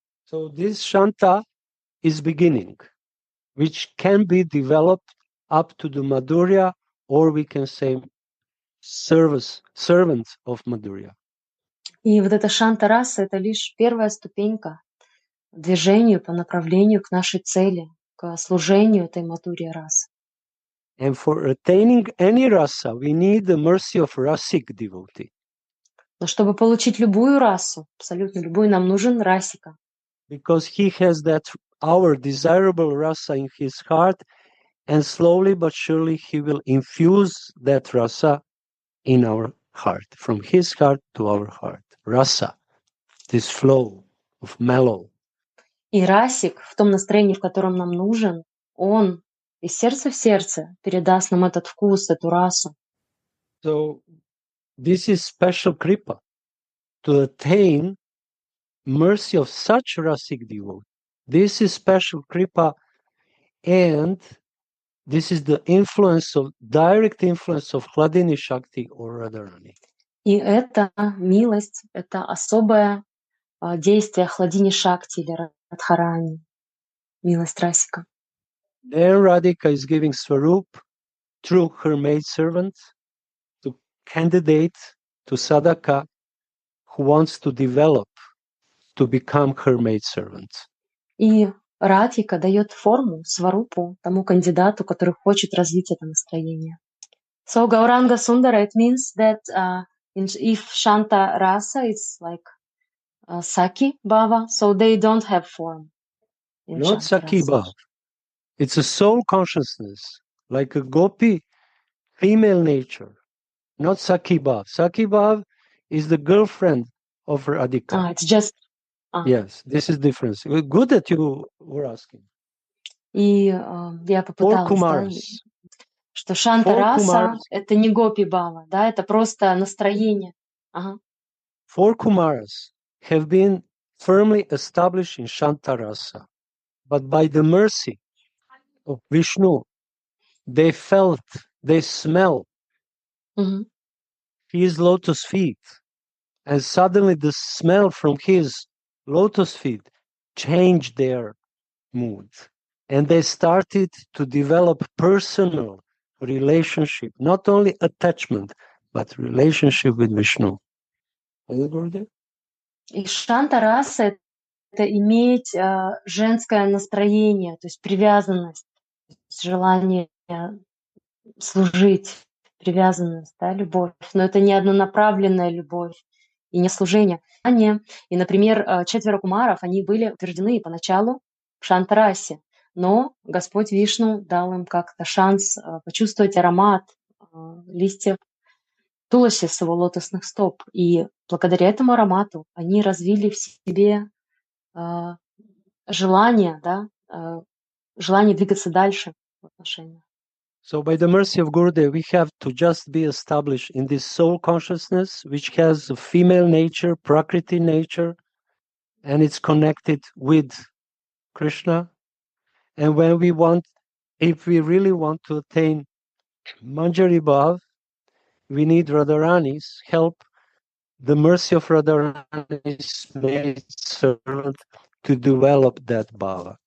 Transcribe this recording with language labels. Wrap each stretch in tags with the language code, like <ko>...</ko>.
<en>So this Shanta is beginning, which can be developed up to the Madhurya, or we can say servants of Madhurya.</en> <ru>И вот эта Шанта раса — это лишь первая ступенька движению по направлению к нашей цели, к служению этой Мадхурья расы.</ru> <en>And for attaining any rasa, we need the mercy of Rasik devotee.</en> <ru>Но чтобы получить любую расу, абсолютно любую, нам нужен расика.</ru> <en>Because he has that our desirable rasa in his heart, and slowly but surely he will infuse that rasa in our heart, from his heart to our heart. Rasa, this flow of mellow.</en> <ru>И расик в том настроении, в котором нам нужен, он из сердца в сердце передаст нам этот вкус, эту расу.</ru> <en>So this is special kripa to attain mercy of such rasik devotee. This is special kripa, and this is the direct influence of Hladini Shakti or Radharani.</en> <ru>И это милость, это особое действие Хладини Шакти или Радхарани, милость расика.</ru> <en>Then Radhika is giving Swarup through her maidservant to candidate to Sadhaka who wants to develop to become her maidservant. И Радхика дает форму, сварупу тому кандидату, который хочет развить это настроение. So Gauranga Sundara, it means that if Shanta Rasa is like Saki Bhava, so they don't have form. Not Saki Bhav. It's a soul consciousness, like a gopi female nature. Not Saki Bhav. Saki Bhav is the girlfriend of Radhika. It's just... Yes, this is difference. Good that you were asking.</en> <ru>И я попыталась, да, что Шанта Раса — это не Гопи Бхава, да, это просто настроение.</ru> <en>Four Kumaras have been firmly established in Shanta Rasa, but by the mercy of Vishnu, they smell his lotus feet, and suddenly the smell from his lotus feet changed their mood, And they started to develop personal relationship, not only attachment, but relationship with Vishnu.</en> <ru>И шанта раса — это иметь женское настроение, то есть привязанность, желание служить, привязанность, да, любовь. Но это не однонаправленная любовь и не служение. И, например, 4 кумаров, они были утверждены поначалу в шантарасе, но Господь Вишну дал им как-то шанс почувствовать аромат листьев туласи с его лотосных стоп. И благодаря этому аромату они развили в себе желание, да, желание двигаться дальше в отношениях.</ru> <en>So by the mercy of Gurudev, we have to just be established in this soul consciousness, which has a female nature, Prakriti nature, and it's connected with Krishna. And when we want, if we really want to attain Manjari Bhav, we need Radharani's help, the mercy of Radharani's maid servant to develop that bhava.</en>